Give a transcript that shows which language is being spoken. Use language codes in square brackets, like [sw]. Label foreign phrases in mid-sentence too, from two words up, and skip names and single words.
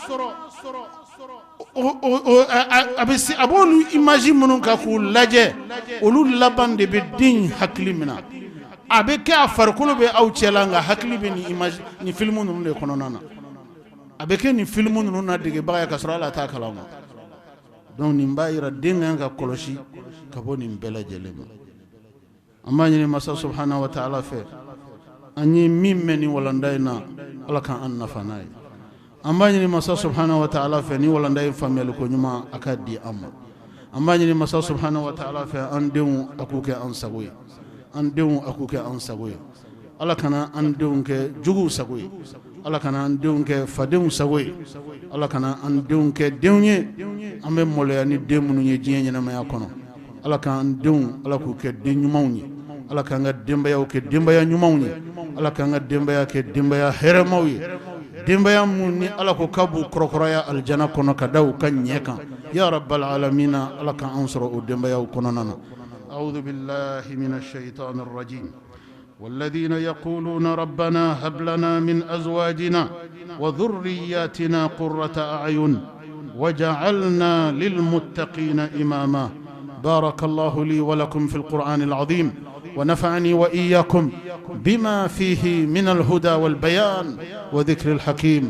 [bm] a b'olu image minnu ka k'u lajɛ olu laban de bɛ den hakili minɛ a bɛ kɛ a farikolo bɛ aw cɛla nka hakili bɛ ni image ni film ninnu de kɔnɔna na a bɛ kɛ ni film ninnu na degebaga ye ka sɔrɔ ala t'a kalama donc nin b'a yira den kan ka kɔlɔsi ka bɔ nin bɛɛ lajɛlen ma an b'a ɲini masa [ar] سبحانه وتعالى [bm] fɛ an ye min mɛn ni walanda in na ala k'an an nafa n'a ye an b'a ɲini masa [ar] سبحانه وتعالى [bm] fɛ ni walanda in faamuyali ko ɲuman a ka di an ma an b'a ɲini masa [ar] سبحانه وتعالى [bm] fɛ an denw a k'u kɛ an sago ye an denw a k'u kɛ an sago ye ala kana an denw kɛ juguw sago ye, ala kana an denw kɛ fadenw sago ye, ala kana an denw kɛ denw ye an bɛ maloya ni den minnu ye diɲɛ ɲɛnamaya kɔnɔ. ala k'an denw ala k'u kɛ den ɲumanw ye, ala k'an ka denbayaw kɛ denbaya ɲumanw ye, ala k'an ka denbaya kɛ denbaya hɛrɛmaw ye, denbaya mun ni ala ko ka b'u kɔrɔkɔrɔya aljana kɔnɔ ka da u ka ɲɛ kan. [ar] يا رب العالمين, [bm] ala k'an sɔrɔ o denbayaw kɔnɔna na. [ar] أعوذ بالله من الشيطان الرجيم. والذين يقولون ربنا هب لنا من أزواجنا وذرياتنا قرة أعين وجعلنا للمتقين إماما. بارك الله لي ولكم في القرآن العظيم ونفعني وإياكم بما فيه من الهدى والبيان وذكر الحكيم.